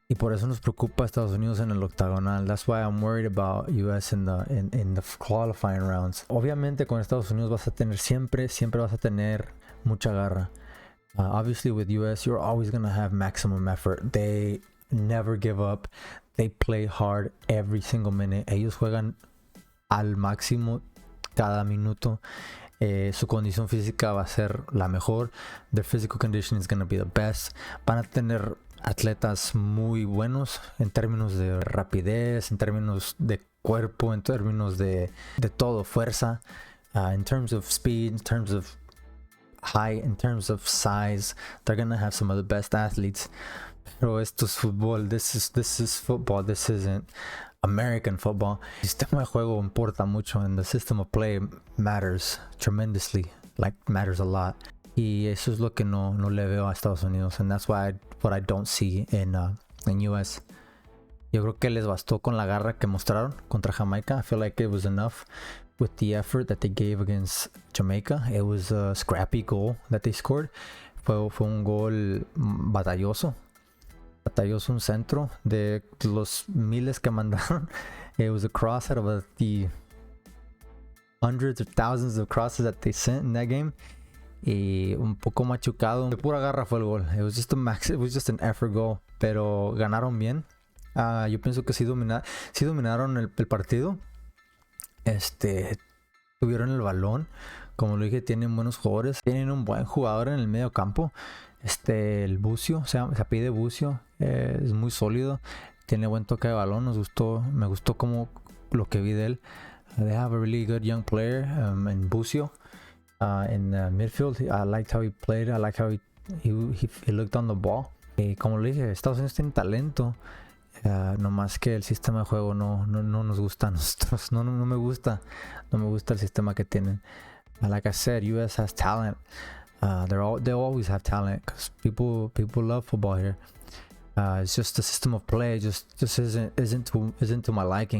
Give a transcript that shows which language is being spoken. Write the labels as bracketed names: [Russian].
[Spanish] Y por eso nos preocupa Estados Unidos en el octagonal. [English] That's why I'm worried about US in the qualifying rounds. [Spanish] Obviamente con Estados Unidos siempre vas a tener mucha garra. [English] Obviously with US, you're always gonna have maximum effort. They never give up. They play hard every single minute. [Spanish] Ellos juegan al máximo cada minuto. Su condición física va a ser la mejor. [English] Their physical condition is going to be the best. [Spanish] Van a tener atletas muy buenos en términos de rapidez, en términos de cuerpo, en términos de todo, fuerza, [English] in terms of speed, in terms of height, in terms of size. They're going to have some of the best athletes. [Spanish] Pero esto es fútbol. [English] This is football. This isn't American football. [Spanish] El sistema de juego importa mucho, [English] and the system of play matters tremendously, matters a lot. [Spanish] Y eso es lo que no le veo a Estados Unidos, [English] and that's what I don't see in US. [Spanish] Yo creo que les bastó con la garra que mostraron contra Jamaica. [English] I feel like it was enough with the effort that they gave against Jamaica. It was a scrappy goal that they scored. [Spanish] Fue un gol batalloso, un centro de los miles que mandaron. [English] It was a cross out of the hundreds or thousands of crosses that they sent in that game. [Spanish] Y un poco machucado. De pura garra fue el gol. [English] It was just an effort goal. [Spanish] Pero ganaron bien. Yo pienso que sí dominaron el partido. Tuvieron el balón. Como lo dije, tienen buenos jugadores. Tienen un buen jugador en el medio campo. El Bucio, se apellida Bucio. Es muy sólido. Tiene buen toque de balón. Me gustó como lo que vi de él. [English] They have a really good young player in Bucio. In midfield, I liked how he played. I liked how he looked on the ball. [Spanish] Como le dije, Estados Unidos tiene talento. No más que el sistema de juego no nos gusta a nosotros. No me gusta el sistema que tienen. [English] Like I said, US has talent. They always have talent because people love football here. It's just the system of play just isn't to my liking.